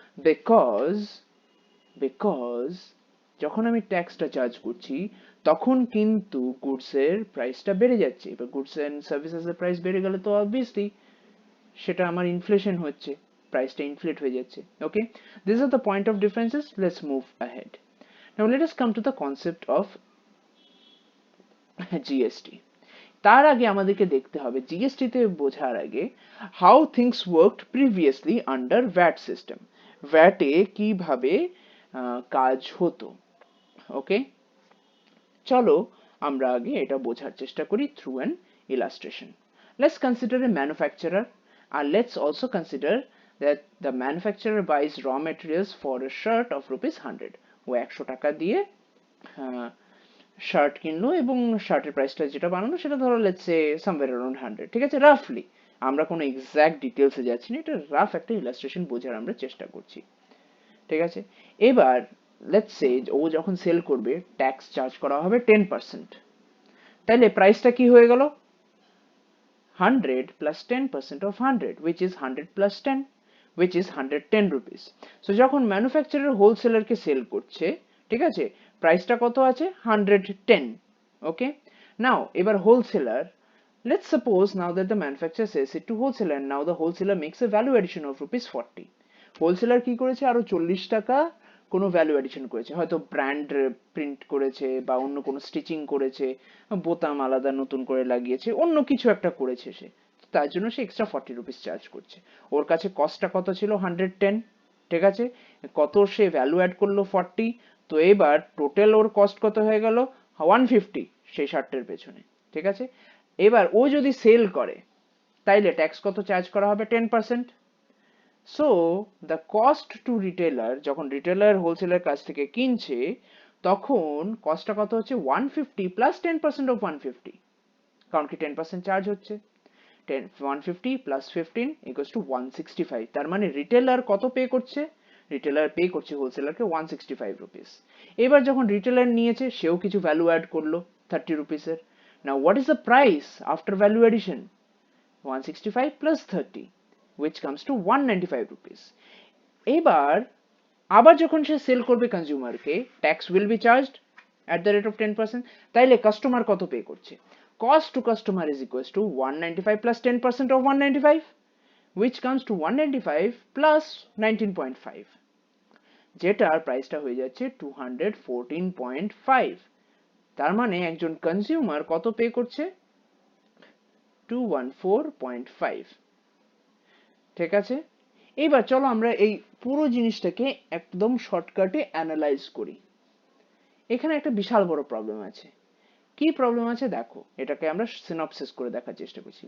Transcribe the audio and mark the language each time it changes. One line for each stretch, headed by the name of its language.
Bangla: Because because যখন আমি ট্যাক্সটা charge করছি, তখন কিন্তু গুডস এর প্রাইসটা বেড়ে যাচ্ছে। এবার গুডস এন্ড সার্ভিসেস এর প্রাইস বেড়ে গেলে তো অবভিয়াসলি সেটা আমার ইনফ্লেশন হচ্ছে, প্রাইসটা ইনফ্লেট হয়ে যাচ্ছে।
English: Okay, this are the point of differences, let's move ahead. Now let us come to the concept of GST.
Bangla: তার আগে আমাদেরকে দেখতে হবে জিএসটি তে বোঝার আগে
English: how things worked previously under VAT system,
Bangla: ভ্যাটে কিভাবে কাজ হতো। ওকে, চলো আমরা আগে এটা বোঝার চেষ্টা করি
English: Through an illustration. Let's consider a manufacturer, আর let's also consider that the manufacturer buys raw materials for a shirt of ₹100.
Bangla: ও 100 টাকা দিয়ে শার্ট কিনলো, এবং শার্টের প্রাইসটা যেটা বানানো সেটা ধরো
English: let's say somewhere around 100,
Bangla: ঠিক আছে? রাফলি, আমরা কোনো এক্সাক্ট ডিটেলসে যাচ্ছি না, এটা রাফ একটা ইলাস্ট্রেশন বোঝার আমরা চেষ্টা করছি, ঠিক আছে? এবার লেটস সে ও যখন সেল করবে, ট্যাক্স চার্জ করা হবে 10%, তাহলে প্রাইসটা কি হয়ে গেল?
English: 100 plus 10% of 100, which is 100 plus 10, which is 110 rupees.
Bangla: So যখন ম্যানুফ্যাকচারার হোলসেলারকে সেল করছে, ঠিক আছে, প্রাইসটা কত আছে? 110.
English: Okay, now এবার wholesaler, let's suppose now that the manufacturer sells it to wholesaler, and now the wholesaler makes a value addition of ₹40.
Bangla: Wholesaler কি করেছে? আরো 40 টাকা কোনো ভ্যালু এডিশন করেছে, হয়তো ব্র্যান্ড প্রিন্ট করেছে, বা অন্য কোনো স্টিচিং করেছে, বোতাম আলাদা নতুন করে লাগিয়েছে, অন্য কিছু একটা করেছে সে, তার জন্য সে এক্সট্রা 40 রুপিস চার্জ করছে। ওর কাছে কস্টটা কত ছিল? 110, ঠিক আছে? কত সে ভ্যালু অ্যাড করলো? 40, তো এবার টোটাল ওর কস্ট কত হয়ে গেল? 150 সেই শার্টের পেছনে, ঠিক আছে? এবার ও যদি সেল করে, তাইলে ট্যাক্স কত চার্জ করা হবে? 10%।
English: so the cost to retailer,
Bangla: যখন রিটেলার হোলসেলের কাছ থেকে কিনছে, তখন কস্টটা কত হচ্ছে? 150 প্লাস 10% অফ 150, কারণ কি 10% চার্জ হচ্ছে। 150 প্লাস 15 ইকুয়ালস টু 165। তার মানে রিটেলার কত পে করছে? রিটেলার পে করছে হোলসেলারকে 165 রুপিস। এবার যখন রিটেলার নিয়েছে সেও কিছু ভ্যালু অ্যাড করলো 30 রুপিসের।
English: Now what is the price after value addition? 165 plus 30 which comes to 195 rupees.
Bangla: এবার আবার যখন সে সেল করবে কনজিউমারকে,
English: Tax will be charged at the rate of 10%।
Bangla: তাইলে কাস্টমার কত পে করছে?
English: cost to customer is equals to 195 plus 10% of 195 which comes to 195 plus 19.5,
Bangla: যেটার প্রাইসটা হয়ে যাচ্ছে 214.5। তার মানে একজন কনজিউমার কত পে করছে? 214.5। ঠিক আছে, এবার চলো আমরা এই পুরো জিনিসটাকে একদম শর্টকাটে অ্যানালাইজ করি। এখানে একটা বিশাল বড় প্রবলেম আছে। কি প্রবলেম আছে দেখো, এটাকে আমরা সিনপসিস করে দেখার চেষ্টা করছি।